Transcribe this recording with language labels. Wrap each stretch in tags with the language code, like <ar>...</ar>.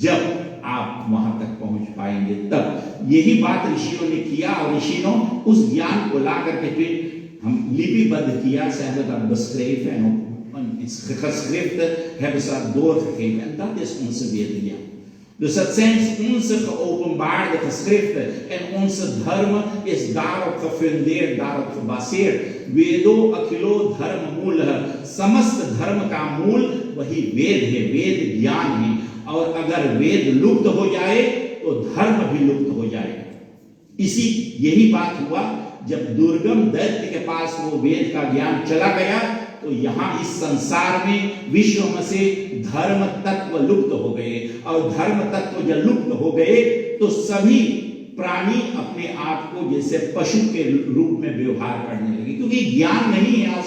<hi>जब आप वहां तक पहुंच पाएंगे तब यही बात ऋषियों ने किया, और ऋषियों उस ज्ञान को ला करके फिर हम लिपिबद्ध किया,</hi> <nl>beschreven en iets geschriften hebben ze doorgegeven, en dat is onze wereldjaar. Dus het zijn onze geopenbaarde geschriften en onze dharma is daarop gefundeerd, daarop gebaseerd.</nl> <sa>वेदो अखिलो धर्म मूल</sa> <hi>है, समस्त धर्म का मूल वही वेद है, वेद ज्ञान है। और अगर वेद लुप्त हो जाए तो धर्म भी लुप्त हो जाएगा। यही बात हुआ जब दुर्गम दैत्य के पास वो वेद का ज्ञान चला गया, तो यहाँ इस संसार में विश्व में से धर्म तत्व लुप्त हो गए, और धर्म तत्व जब लुप्त हो गए तो सभी प्राणी अपने आप को जैसे पशु के रूप में व्यवहार करने लगे, क्योंकि ज्ञान नहीं है।</hi>